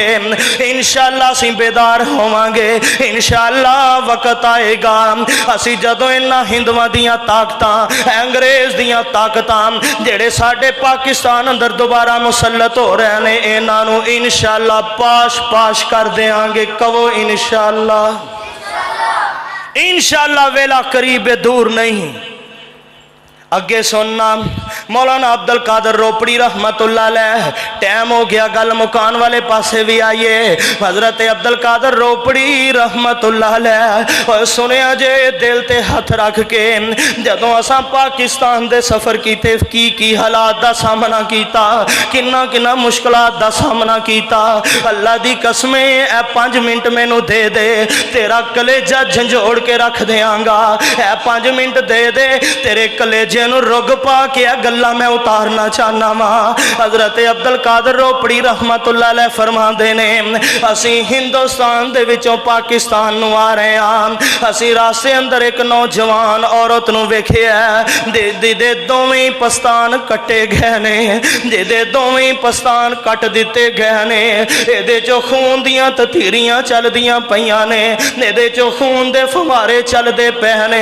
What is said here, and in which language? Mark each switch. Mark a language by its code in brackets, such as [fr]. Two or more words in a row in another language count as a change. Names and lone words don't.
[pa] انشاءاللہ اسیں بیدار ہوواں گے، انشاءاللہ وقت آئے گا اسیں جدوں انہاں ہندوآں دیاں طاقتاں انگریز دیاں طاقتاں جیہڑے ساڈے پاکستان اندر دوبارہ مسلط ہو رہے نے انہاں نوں انشاءاللہ پاش پاش کر دیں گے. کہو انشاءاللہ، انشاءاللہ ویلا قریب دور نہیں. اگے سننا مولانا عبدالقادر روپڑی [ar] رحمة الله عليه. [pa] ٹائم ہو گیا، گل مکان والے پاسے بھی آئیے۔ حضرت عبدالقادر روپڑی [ar] رحمة الله عليه [pa] اور سنیا جے دل تے ہتھ رکھ کے جدوں اساں پاکستان دے سفر کیتے کی حالات دا سامنا کیتا، کنّا کنّا مشکلات دا سامنا کیتا. اللہ دی قسمیں اے 5 منٹ مینوں دے دے، تیرا کلیجا جھنجھوڑ کے رکھ دیں گا. اے 5 منٹ دے دے، تیرے کلیجے نوں رگ پا کے گلاں میں اتارنا چاہنا وا. حضرت عبدالقادر روپڑی [ar] رحمة الله عليه [pa] فرماتے نے اسی ہندوستان دے وچوں پاکستان نوں آ رہے ہیں. اسی راستے اندر ایک نوجوان عورت نوں ویکھیا جہدے دوویں پستان کٹے گئے نے، جہدے دوویں پستان کٹ دتے گئے نے. ایہدے چوں خون دیاں تتیریاں چلدیاں پئیاں نے، ایہدے چوں خون دے فوارے چلدے پے نے.